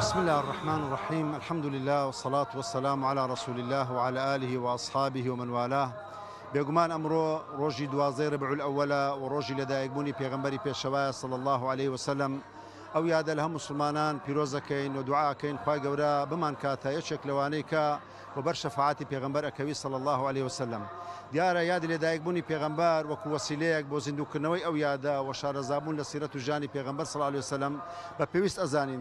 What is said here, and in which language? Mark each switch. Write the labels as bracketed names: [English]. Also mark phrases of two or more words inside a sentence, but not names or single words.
[Arabic] الله الرحمن الرحيم. الحمد لله والصلاة والسلام على رسول الله وعلى آله وأصحابه ومن والاه. [Central Kurdish] بێگومان ئەمڕۆ ڕۆژی 12 ربع الأول و ڕۆژی لەدایکبوونی پێغەمبەری پێشەوایە [Arabic] صلی الله عليه وسلم. [Central Kurdish] ئەو یادە لە هەموو مسلمانان پیرۆزەکەین و دوعاکەین خوای گەورە بمان کاتە یەکێک لەوانەی کە وبەر شەفاعەتی پێغەمبەر ئەکەوی [Arabic] صلی الله عليه وسلم. [Central Kurdish] دیارە یادی لەدایکبوونی پێغەمبەر وەکو وەسیلەیەک بۆ زیندووکردنەوەی ئەو یادە و شارەزابوون لە سیرەت و ژانی پێغەمبەر [Arabic] صلی الله عليه وسلم [Central Kurdish] بە پێویست ئەزانین.